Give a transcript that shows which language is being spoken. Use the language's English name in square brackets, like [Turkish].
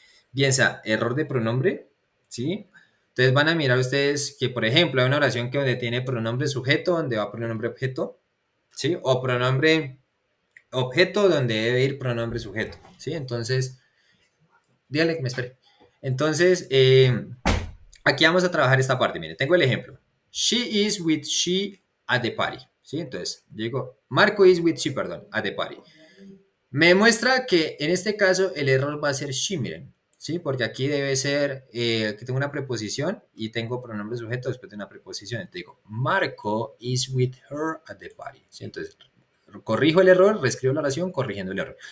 [Spanish] Bien sea error de pronombre, ¿sí? Entonces van a mirar ustedes que, por ejemplo, hay una oración que donde tiene pronombre sujeto, donde va pronombre objeto, ¿sí? O pronombre objeto, donde debe ir pronombre sujeto, ¿sí? Entonces, dígale que me espere. Entonces, aquí vamos a trabajar esta parte. Mire, tengo el ejemplo. [English] She is with she at the party, ¿sí? [Spanish] Entonces, digo, [English] Marco is with she, [Spanish] perdón, [English] at the party. [Spanish] Me demuestra que en este caso el error va a ser she, miren, ¿sí? Porque aquí debe ser que tengo una preposición y tengo pronombre sujeto después de una preposición. Entonces digo, [English] Marco is with her at the party, ¿sí? [Spanish] Entonces, corrijo el error, reescribo la oración corrigiendo el error.